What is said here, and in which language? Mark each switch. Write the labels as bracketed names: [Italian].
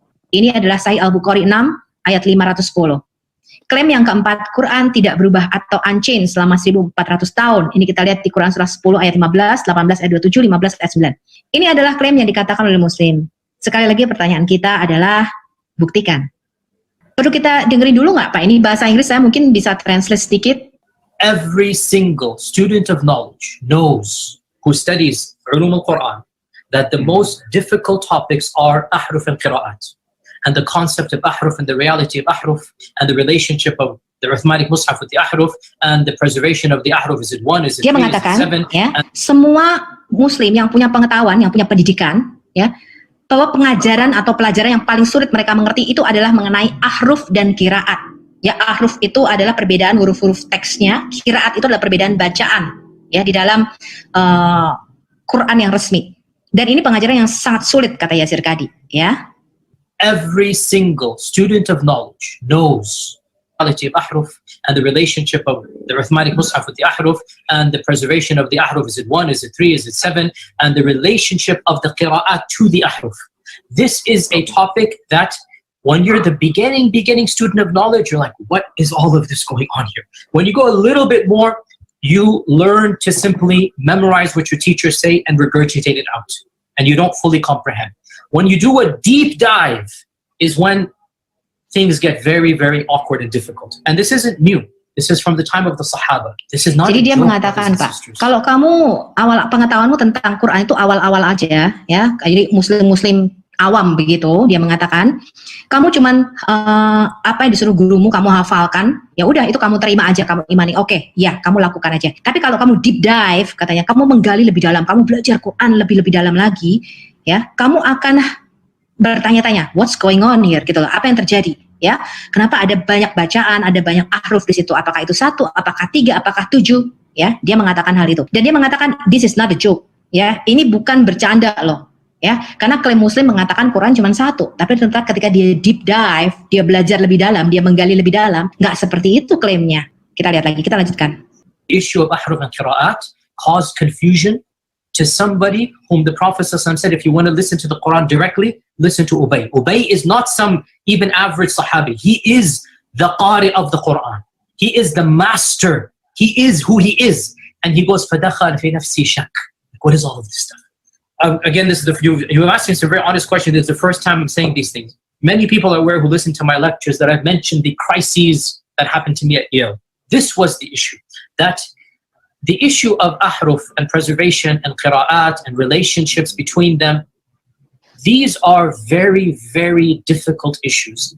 [Indonesian] Ini adalah Sahih Al-Bukhari 6 ayat 510. Klaim yang keempat, Quran tidak berubah atau unchanged selama 1400 tahun. Ini kita lihat di Quran surah 10 ayat 15, 18 ayat 27, 15 ayat 9. Ini adalah klaim yang dikatakan oleh Muslim. Sekali lagi pertanyaan kita adalah buktikan. Perlu kita dengerin dulu nggak Pak? Ini bahasa Inggris, saya mungkin bisa translate sedikit. [English] Every single student of knowledge knows, who studies Ulum al-Quran, that the most difficult topics are ahruf and qira'at. And the concept of ahruf and the reality of ahruf and the relationship of the Uthmanic Mus'haf with the ahruf and the preservation of the ahruf. Is it 1, is it 3, [Indonesian] Dia mengatakan, [English] is it 7? [Indonesian] Ya, semua Muslim yang punya pengetahuan, yang punya pendidikan, ya, bahwa pengajaran atau pelajaran yang paling sulit mereka mengerti itu adalah mengenai ahruf dan qiraat. Ya, ahruf itu adalah perbedaan huruf-huruf teksnya, qiraat itu adalah perbedaan bacaan ya di dalam Quran yang resmi. Dan ini pengajaran yang sangat sulit kata Yasir Qadhi, ya. [English] Every single student of knowledge knows the reality of ahruf and the relationship of the Uthmanic Mus'haf with the ahruf and the preservation of the ahruf. Is it 1, is it 3, is it 7? And the relationship of the qira'at to the ahruf. This is a topic that when you're the beginning student of knowledge, you're like, what is all of this going on here? When you go a little bit more, you learn to simply memorize what your teachers say and regurgitate it out. And you don't fully comprehend. When you do a deep dive is when things get very, very awkward and difficult. And this isn't new. This is from the time of the Sahaba. This is not. [Indonesian] Jadi dia mengatakan Pak, kalau kamu awal pengetahuanmu tentang Quran itu awal-awal aja, ya. Jadi Muslim awam begitu, dia mengatakan, kamu cuman apa yang disuruh gurumu kamu hafalkan, ya udah itu kamu terima aja, kamu imani, oke, ya kamu lakukan aja. Tapi kalau kamu deep dive, katanya, kamu menggali lebih dalam, kamu belajar Quran lebih dalam lagi, ya, kamu akan bertanya-tanya, [English] what's going on here, [Indonesian] gitu loh, apa yang terjadi, ya, kenapa ada banyak bacaan, ada banyak ahruf di situ, apakah itu 1, apakah 3, apakah 7, ya, dia mengatakan hal itu, dan dia mengatakan, [English] this is not a joke, [Indonesian] ya, ini bukan bercanda loh. Ya, karena klaim Muslim mengatakan Quran cuma 1, tapi ternyata ketika dia deep dive, dia belajar lebih dalam, dia menggali lebih dalam, nggak seperti itu klaimnya. Kita lihat lagi, kita lanjutkan. [English] The issue of ahruf and qira'at caused confusion to somebody whom the Prophet ﷺ said, if you want to listen to the Quran directly, listen to Ubay. Ubay is not some even average Sahabi. He is the Qari of the Quran. He is the master. He is who he is. And he goes, [Arabic] فَدَخَلْ فِي نَفْسِي شَكْ. [English] What is all of this stuff? Again, this is you have asked me some very honest question. This is the first time I'm saying these things. Many people are aware who listen to my lectures that I've mentioned the crises that happened to me at Yale. This was the issue. That the issue of ahruf and preservation and qira'at and relationships between them, these are very, very difficult issues.